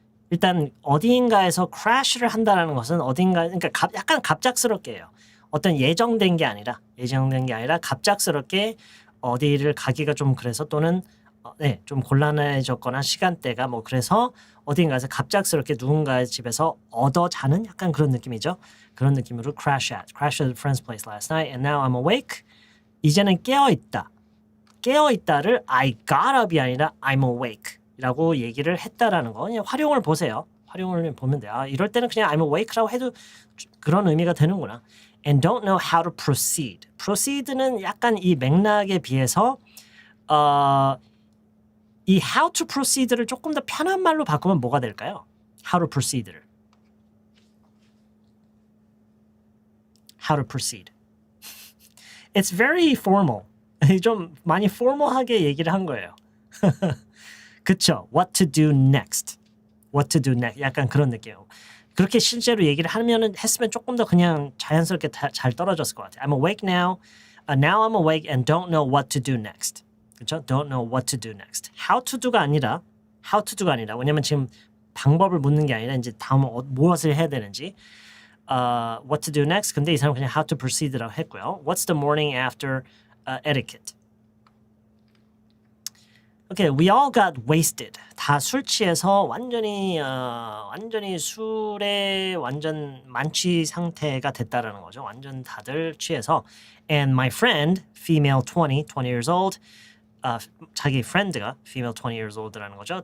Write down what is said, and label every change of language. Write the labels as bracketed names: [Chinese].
[Korean] 일단 어디인가에서 crash를 한다는 것은 그러니까 약간 갑작스럽게 해요. 어떤 예정된 게 아니라 갑작스럽게 어디를 가기가 좀 그래서 또는 좀 곤란해졌거나 시간대가 뭐 그래서 어딘가에서 갑작스럽게 누군가의 집에서 얻어 자는 약간 그런 느낌이죠. 그런 느낌으로 [English] crash at a friend's place last night and now I'm awake. [Korean] 이제는 깨어있다. 깨어있다를 [English] I got up [Korean] 이 아니라 [English] I'm awake [Korean] 라고 얘기를 했다라는 거. 그냥 활용을 보세요. 활용을 보면 돼요. 이럴 때는 그냥 [English] I'm awake [Korean] 라고 해도 그런 의미가 되는구나. [English] And don't know how to proceed. [Korean] proceed는 약간 이 맥락에 비해서 이 [English] how to proceed [Korean] 를 조금 더 편한 말로 바꾸면 뭐가 될까요? [English] how to proceed를. how to proceed. It's very formal. [Korean] 좀 많이 formal하게 얘기를 한 거예요. 그쵸? [English] What to do next. What to do next. [Korean] 약간 그런 느낌이에요. 그렇게 실제로 얘기를 했으면 조금 더 그냥 자연스럽게 잘 떨어졌을 것 같아요. [English] I'm awake now. Now I'm awake and don't know what to do next. [Korean] 그렇죠? [English] Don't know what to do next. [Korean] How to do가 아니라 왜냐면 지금 방법을 묻는 게 아니라 이제 다음 무엇을 해야 되는지 [English] what to do next. [Korean] 근데 이 사람은 그냥 how to proceed라고 했고요. [English] What's the morning after etiquette. Okay, we all got wasted. [Korean] 다 술 취해서 완전히 술에 완전 만취 상태가 됐다라는 거죠. 완전 다들 취해서. [English] And my friend, female 20 years old, [Korean] 자기 [English] friend가 female 20 years old라는 거죠.